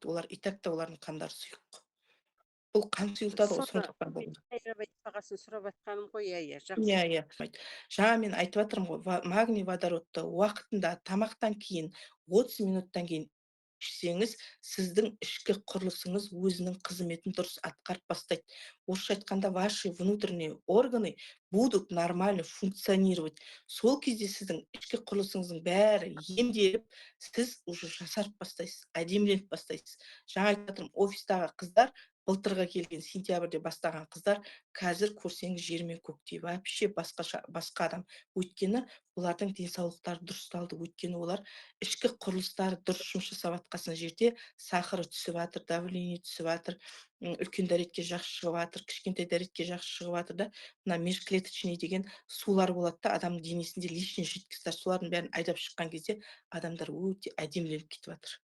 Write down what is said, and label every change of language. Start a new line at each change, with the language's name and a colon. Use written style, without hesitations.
Kazakh: Олар
Russian: и так
Kazakh: та олардың қандары сұйық. Бұл қан сұйылтады ғой, сондықтан болмайды. Бағасын сұрап жатқаным ғой, жақсы. Иә. Жаңа мен айтып жатырмын ғой, магний водородты уақытында тамақтан кейін 30 минуттан кейін ішсеңіз, сіздің ішкі құрылысыңыз өзінің қызметін дұрыс атқарып бастайды. Орысша айтқанда,
Russian: ваши внутренние органы будут нормально функционировать.
Kazakh: Сол кезде сіздің ішкі құрылысыңыздың бәрі емделіп, сіз
Russian: уже
Kazakh: жасарып бастайсыз, әдеміленіп бастайсыз. Жаңа айтып жатырмын, офистағы қыздар, былтырға келген сентябрьде бастаған қыздар, қазір көрсеңіз жер мен көктей,
Russian: вообще
Kazakh: басқа адам. Өйткені олардың денсаулықтары дұрысталды. Өйткені олар ішкі құрылыстары дұрыс жұмыс жасап жатқан жерде сахары түсіп жатыр, давление түсіп жатыр, үлкен дәретке жақсы шығып жатыр, кішкентай дәретке жақсы шығып жатыр да, мына межклеточный деген сулар болады да, адамның денесінде
Russian: лишний
Kazakh: жидкостьтар, солардың бәрін айдап шыққан кезде адамдар өте әдеміленіп кетіп жатыр.